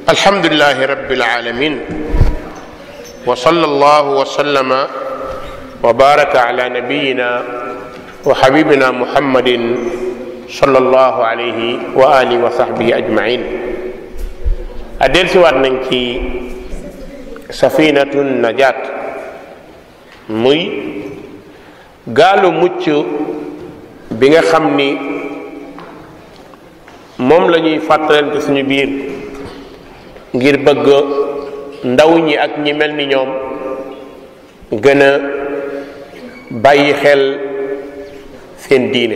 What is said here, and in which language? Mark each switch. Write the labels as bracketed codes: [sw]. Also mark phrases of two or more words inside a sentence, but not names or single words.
[ar] الحمد لله رب العالمين وصلى الله وسلم وبارك على نبينا وحبيبنا محمد صلى الله عليه وعلى آله وصحبه أجمعين. [wo] a dellusiwaat nañ ci [ar] سفينة النجاة [wo] muy gaalu mucc bi nga xam ni moom la ñuy fàttalante suñu biir ngir bëgg ndaw ñi ak ñi mel ni ñoom gën a bàyyi xel seen diine.